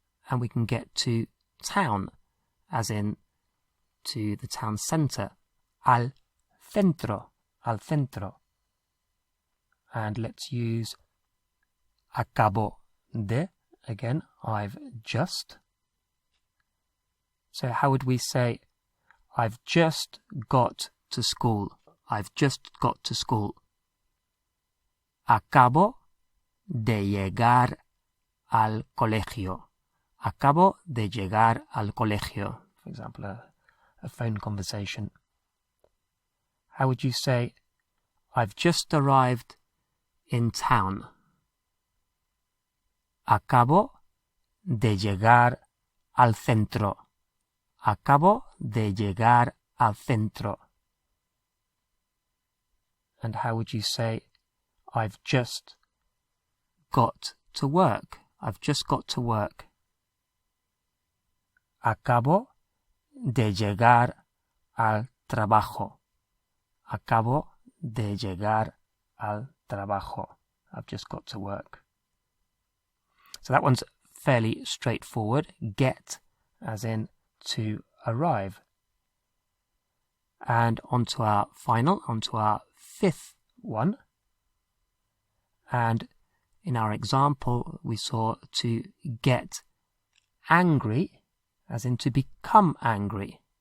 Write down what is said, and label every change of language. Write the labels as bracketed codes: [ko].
[en] And we can get to town, as in to the town centre, al centro, al centro. And let's use acabo de, again, I've just. So how would we say, I've just got to school? I've just got to school. [es] Acabo de llegar al colegio. Acabo de llegar al colegio. [en] For example, a phone conversation. How would you say, I've just arrived in town? [es] Acabo de llegar al centro. Acabo de llegar al centro. [en] And how would you say, I've just got to work? I've just got to work. [es] Acabo de llegar al trabajo. Acabo de llegar al trabajo. [en] I've just got to work. So that one's fairly straightforward. Get, as in to arrive. And onto our 5th one. And in our example, we saw to get angry, as in to become angry.